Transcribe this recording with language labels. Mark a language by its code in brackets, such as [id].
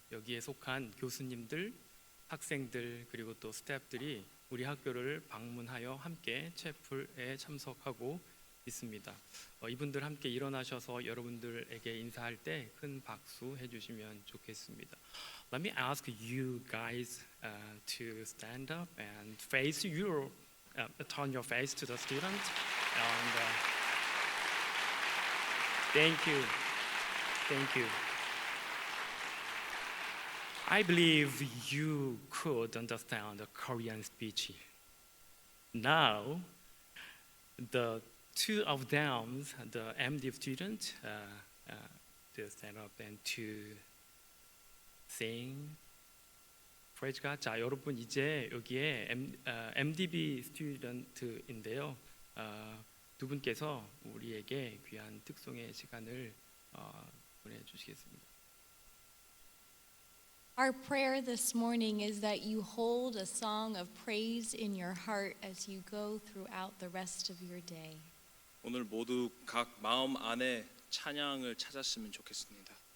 [ko] 여기에 속한 교수님들, 학생들 그리고 또 스태프들이 우리 학교를 방문하여 함께 채플에 참석하고 있습니다. 이분들 함께 일어나셔서 여러분들에게 인사할 때 큰 박수 해주시면 좋겠습니다. [en] Let me ask you guys to stand up and face your turn your face to the student and thank you. I believe you could understand the Korean speech. Now, the two of them, the MD student, to stand up and to sing. Praise God. [ko] 자, 여러분 이제 여기에 MDB 스튜던트인데요. 두 분께서 우리에게 귀한 특송의 시간을 보내주시겠습니다. [en] Our prayer this morning is that you hold a song of praise in your heart as you go throughout the rest of your day. [ko] 오늘 모두 각 마음 안에 찬양을 찾았으면 좋겠습니다.